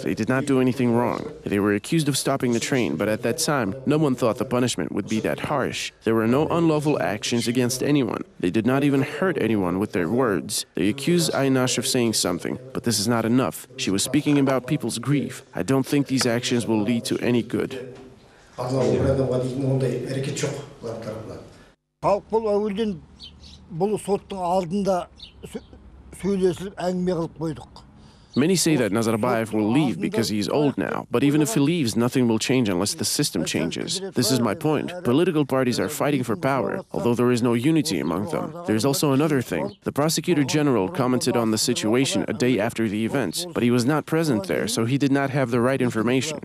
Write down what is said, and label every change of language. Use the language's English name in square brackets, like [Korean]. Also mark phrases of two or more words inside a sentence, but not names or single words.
[English] They did not do anything wrong. They were accused of stopping the train, but at that time, no one thought the punishment would be that harsh. There were no unlawful actions against anyone. They did not even hurt anyone with their words. They accused Aynash of saying something, but this is not enough. She was speaking about people's grief. I don't think these actions will lead to any good. [Kazakh] Халық бұл әуелден бұл соттың алдында сөйлесіп әңгіме қылып қойдық. [English] Many say that Nazarbayev will leave because he is old now, but even if he leaves, nothing will change unless the system changes. This is my point. Political parties are fighting for power, although there is no unity among them. There is also another thing. The prosecutor general commented on the situation a day after the events, but he was not present there, so he did not have the right information.